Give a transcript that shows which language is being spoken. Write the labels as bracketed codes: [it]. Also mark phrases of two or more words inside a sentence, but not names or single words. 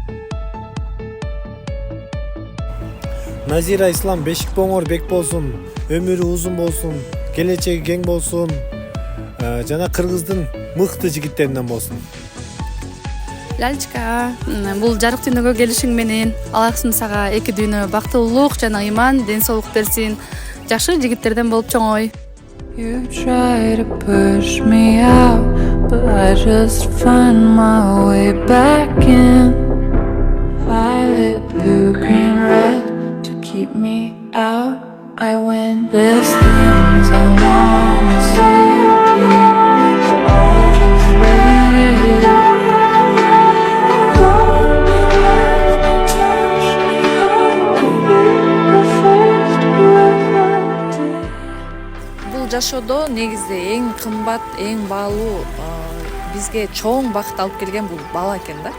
[ky] Назира Ислам бешик боңор бек болсун, өмүрү узун болсун, келечеги кең болсун, жана кыргыздын мыкты жигиттеринен болсун. Лялечка, бул жарык дүйнөгө келишиң менен Аллахтын сага эки дүйнө бактылуулук жана ыйман, ден соолук берсин. Жакшы жигиттерден болуп чоңой. [en] You try to push me out, but I just find my way back in. Violet, blue, green, red, to keep me out, I win. There's things I wanna say, but I'll just wait. [ky] Бул жашоодо негизи эң кымбат, эң баалуу бизге чоң бакыт алып келген бул бала экен да.